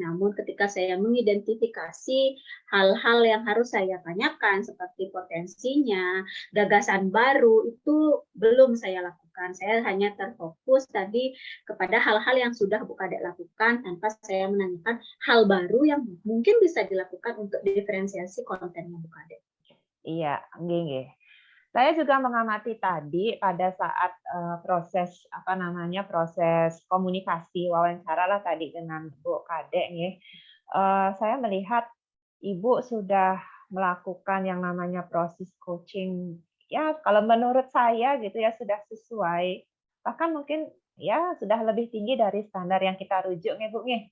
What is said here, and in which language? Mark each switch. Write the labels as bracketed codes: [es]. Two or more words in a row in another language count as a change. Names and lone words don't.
[id] Namun ketika saya mengidentifikasi hal-hal yang harus saya tanyakan seperti potensinya, gagasan baru itu belum saya lakukan. Saya hanya terfokus tadi kepada hal-hal yang sudah Bu Kade lakukan tanpa saya menanyakan hal baru yang mungkin bisa dilakukan untuk diferensiasi kontennya Bu Kade. [ban] Iya, nggih, nggih. [id] Saya juga mengamati tadi pada saat, proses, apa namanya, proses komunikasi wawancara lah tadi dengan Bu Kade nih, saya melihat Ibu sudah melakukan yang namanya proses coaching, ya kalau menurut saya gitu ya sudah sesuai, bahkan mungkin ya sudah lebih tinggi dari standar yang kita rujuk nih, Bu, nih.